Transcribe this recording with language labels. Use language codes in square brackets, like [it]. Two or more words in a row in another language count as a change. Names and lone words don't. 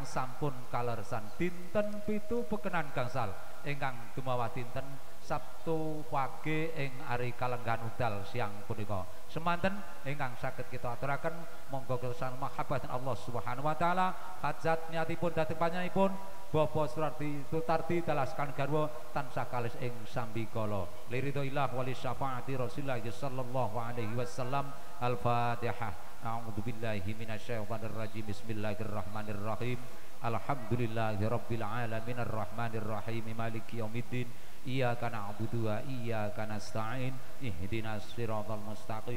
[jv] sampun kalersan dinten 7 pekenan gangsal ingkang dumawa dinten Sabtu wage ing ari kalenggan udal siang punika semanten ingkang saged kita aturaken monggo kesan mahabbat [ar] الله سبحانه وتعالى [jv] hajat niatipun dhateng panjenenganipun Bapak Sutarti dalaskan garwa tansah kalis ing sambikala [ar] لرضى الله ولشفاعة رسول الله صلى الله عليه وسلم. [jv] Al-Fatihah. [ar] أعوذ بالله من الشيطان الرجيم. بسم الله الرحمن الرحيم. الحمد لله رب العالمين الرحمن الرحيم مالك يوم الدين. إياك نعبد وإياك نستعين. اهدنا الصراط المستقيم.